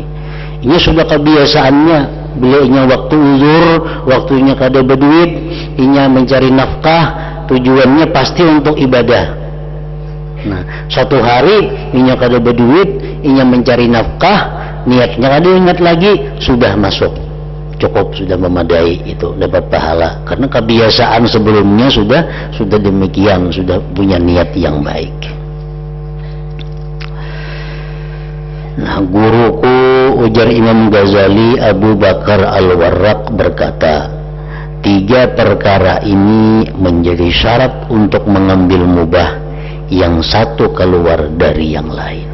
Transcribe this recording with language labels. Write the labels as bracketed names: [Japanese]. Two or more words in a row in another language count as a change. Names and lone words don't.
[Banjar] Ini sudah kebiasaannya, beliaunya waktu uzur, waktunya kada berduit, inya mencari nafkah, tujuannya pasti untuk ibadah. Nah, suatu hari inya kada berduit, inya mencari nafkah, niatnya kada ingat lagi, sudah masuk, cukup, sudah memadai, itu dapat pahala karena kebiasaan sebelumnya sudah demikian, sudah punya niat yang baik. [Indonesian] Nah, guruku, ujar Imam Ghazali, Abu Bakar Al-Warraq berkata, 3 perkara ini menjadi syarat untuk mengambil mubah, yang satu keluar dari yang lain.